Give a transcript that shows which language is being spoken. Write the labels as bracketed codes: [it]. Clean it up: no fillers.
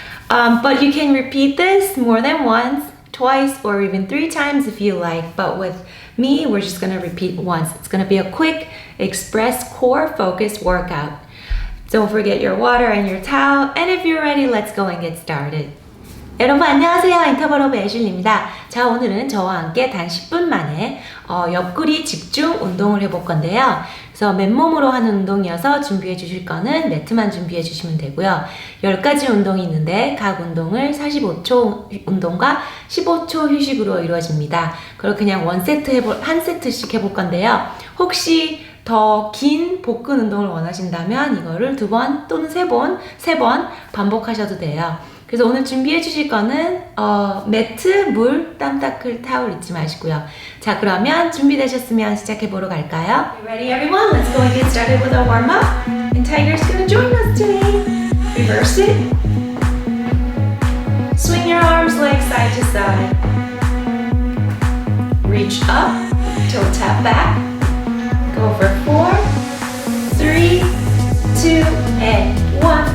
[en] But you can repeat this more than once, twice, or even 3 times if you like. But with me, we're just gonna repeat once. It's gonna be a quick, express core focus workout. Don't forget your water and your towel. And if you're ready, let's go and get started. [ko] 여러분 안녕하세요. 인터벌업의 애슐리입니다. 자, 오늘은 저와 함께 단 10분 만에 옆구리 집중 운동을 해볼 건데요. 그래서 맨몸으로 하는 운동이어서 준비해 주실 거는 매트만 준비해 주시면 되고요. 10가지 운동이 있는데 각 운동을 45초 운동과 15초 휴식으로 이루어집니다. 그리고 그냥 한 세트씩 해볼 건데요. 혹시 더 긴 복근 운동을 원하신다면 이거를 2번 또는 3번 반복하셔도 돼요. 그래서 오늘 준비해 주실 거는 매트, 물, 땀 닦을 타올 잊지 마시고요. 자, 그러면 준비되셨으면 시작해 보러 갈까요? [en] Ready everyone? Let's go and get started with our warm up. And Tiger's gonna join us today. Reverse it. Swing your arms, legs side to side. Reach up, toe tap back. Go for 4, 3, 2, and 1.